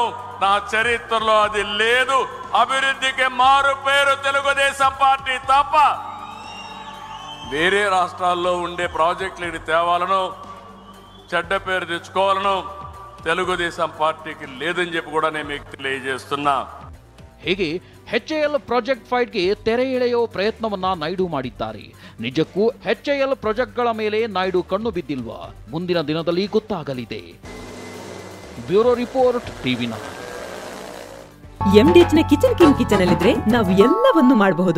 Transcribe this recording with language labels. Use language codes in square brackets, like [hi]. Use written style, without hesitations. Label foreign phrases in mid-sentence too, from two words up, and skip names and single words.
[te] నా చరిత్రలో అది లేదు. అభివృద్ధికి మారు పేరు తెలుగుదేశం పార్టీ తప్ప వేరే రాష్ట్రాల్లో ఉండే ప్రాజెక్టులు తేవాలను, చెడ్డ పేరు తెచ్చుకోవాలను తెలుగుదేశం పార్టీకి లేదని చెప్పి కూడా నేను మీకు తెలియజేస్తున్నా. [kn] ಹೀಗೆ HAL ಪ್ರಾಜೆಕ್ಟ್ ಫೈಟ್ಗೆ ತೆರೆ ಎಳೆಯೋ ಪ್ರಯತ್ನವನ್ನ ನಾಯ್ಡು ಮಾಡಿದ್ದಾರೆ. ನಿಜಕ್ಕೂ HAL ಪ್ರಾಜೆಕ್ಟ್ಗಳ ಮೇಲೆ ನಾಯ್ಡು ಕಣ್ಣು ಬಿದ್ದಿಲ್ವಾ? ಮುಂದಿನ ದಿನದಲ್ಲಿ ಗೊತ್ತಾಗಲಿದೆ. [en] bureau report [kn] TV9. MDH ನ ಕಿಚನ್ ಅಲ್ಲಿದ್ರೆ ನಾವು ಎಲ್ಲವನ್ನು ಮಾಡಬಹುದು.